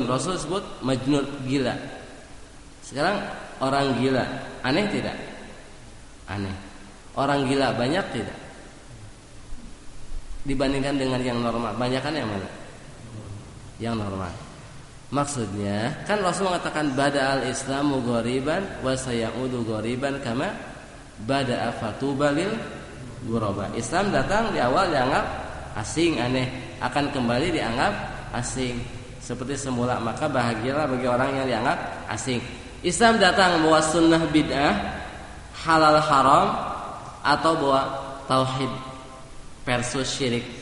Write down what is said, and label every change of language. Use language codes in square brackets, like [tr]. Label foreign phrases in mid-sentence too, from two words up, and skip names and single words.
[id] Rasul sebut majnun, gila. Sekarang orang gila, aneh tidak? Aneh. Orang gila banyak tidak? Dibandingkan dengan yang normal, banyakan yang mana? Yang normal. Maksudnya kan Rasul mengatakan [ar] بدأ الإسلام غريبا وسيعود غريبا كما بدأ فطوبى للغرباء. [id] Islam datang di awal dianggap asing, aneh, akan kembali dianggap asing seperti semula, maka bahagialah bagi orang yang dianggap asing. Islam datang bawa sunnah bid'ah, halal haram, atau bawa tauhid versus syirik.